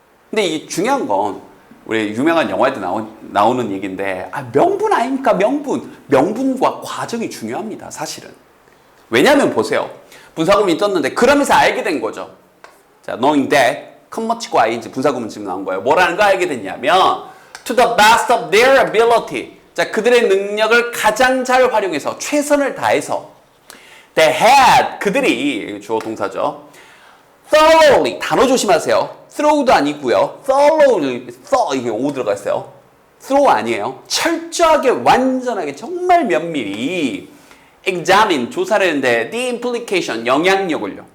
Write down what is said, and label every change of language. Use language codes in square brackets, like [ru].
[ko] 근데 이 중요한 건 우리 유명한 영화에도 나오는 얘기인데 명분 아닙니까? 명분과 과정이 중요합니다. 사실은. 왜냐하면 보세요. 분사구문이 떴는데 그러면서 알게 된 거죠. 자, [en] knowing that [ko] 컴머치고 ing 분사구문 지금 나온 거예요. 뭐라는 거 알게 됐냐면 [en] to the best of their ability. [ko] 자, 그들의 능력을 가장 잘 활용해서 최선을 다해서 [en] they had [ko] 그들이 주어 동사죠. thoroughly 단어 조심하세요. throw도 아니고요. thoroughly 이게 o 들어가 있어요. throw 아니에요. 철저하게 완전하게 정말 면밀히 examine 조사를 했는데 [en] the implication [ko] 영향력을요.